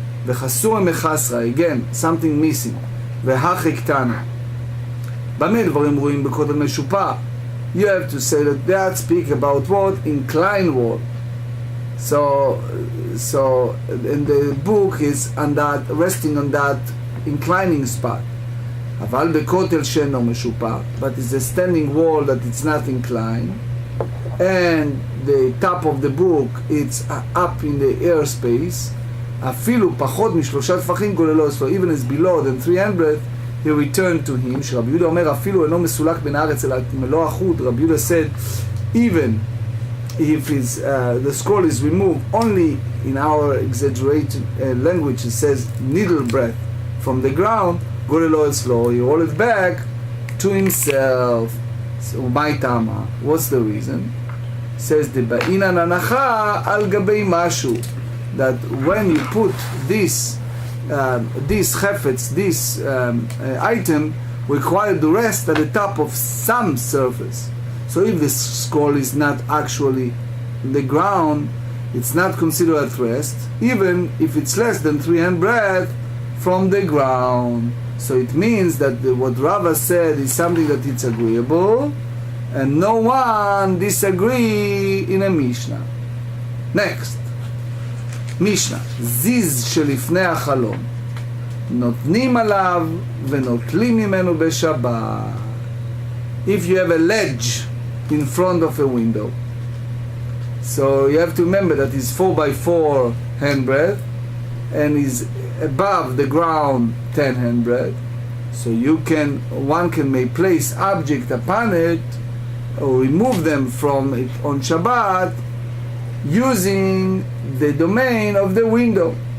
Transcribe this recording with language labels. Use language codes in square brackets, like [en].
[he] V'chasur mechasra, [en] again, something missing. [he] V'hachik tana. במה דברים רואים בכותל משופע? [en] You have to say that speak about what? Inclined wall. So and the book is on that, resting on that inclining spot. [he] אבל בכותל שאינו משופע, [en] but it's a standing wall that it's not inclined, and the top of the book it's up in the airspace, [he] אפילו פחות משלושה טפחים גוללו אצלו, [en] even is below than 300, he returned to him. [he] שרבי יהודה אומר אפילו אינו מסולק בין הארץ אלא מלוא החוט. [en] רבי יהודה said even if the scroll is removed, only in our exaggerated language it says needle breadth from the ground, [he] גוללו אצלו, [en] he roll it back to himself. So my tama, what's the reason? Says [he] דבעינן הנחה על גבי משהו, [en] that when you put this chefetz, this item, require to rest at the top of some surface. So if the scroll is not actually the ground, it's not considered at rest, even if it's less than 300 breadth from the ground. So it means that what Rava said is something that it's agreeable, and no one disagree in a Mishnah. Next. [he] משנה, זיז שלפני החלום, נותנים עליו ונוטלים ממנו בשבת. [en] If you have a ledge in front of a window, so you have to remember that it's 4x4 handbreadth and is above the ground 10 handbreadth, so one may place object upon it or remove them from it on Shabbat using the domain of the window.